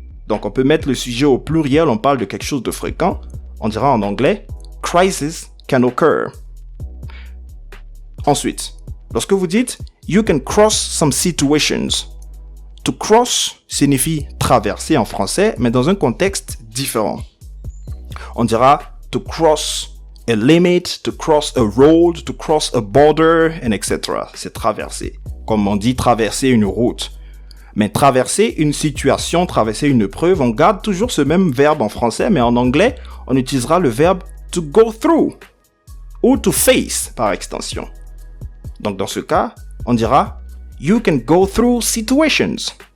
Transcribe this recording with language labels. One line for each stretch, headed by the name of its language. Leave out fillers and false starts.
French: Donc, on peut mettre le sujet au pluriel, on parle de quelque chose de fréquent. On dira en anglais,
English: crisis can occur.
French: Ensuite, lorsque vous dites
English: you can cross some situations. To cross
French: signifie traverser en français, mais dans un contexte différent. On dira
English: to cross a limit, to cross a road, to cross a border, and etc.
French: C'est traverser. Comme on dit traverser une route. Mais traverser une situation, traverser une preuve, on garde toujours ce même verbe en français, mais en anglais, on utilisera le verbe
English: to go through
French: ou
English: to face
French: par extension. Donc dans ce cas, on dira
English: you can go through situations.